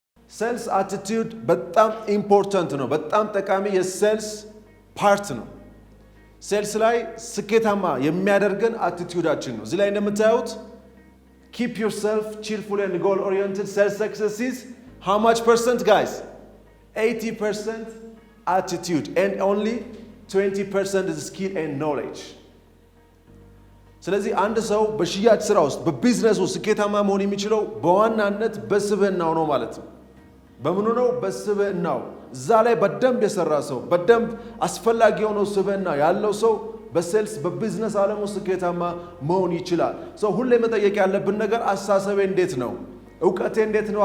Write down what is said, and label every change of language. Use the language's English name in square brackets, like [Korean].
[Amharic] ሴልስ አቲቲዩድ በጣም ኢምፖርታንት ነው። በጣም ጠቃሚ የሴልስ ፓርት ነው። ሴልስ ላይ ስኬታማ የሚያደርገን አቲቲዩዳችን ነው። እዚህ ላይ እንደምታዩት [English] keep yourself cheerful and goal oriented. Sales success is how much percent, guys? 80% attitude and only 20% is skill and knowledge. [Amharic] ስለዚህ አንድ ሰው በሽያጭ ስራ ውስጥ በቢዝነስ ውስጥ ስኬታማ መሆን የሚችለው በዋናነት በስብዕናው ነው ማለት ነው። በምኑ ነው? በስብዕናው። እዛ ላይ በደንብ የሰራ ሰው በደንብ አስፈላጊ የሆነው ስብዕና ያለው ሰው በሴልስ በቢዝነስ ዓለም ውስጥ ስኬታማ መሆን ይችላል። ሰው ሁሌ መጠየቅ ያለብን ነገር አሳሰቤ እንዴት ነው? ዕውቀቴ እንዴት ነው?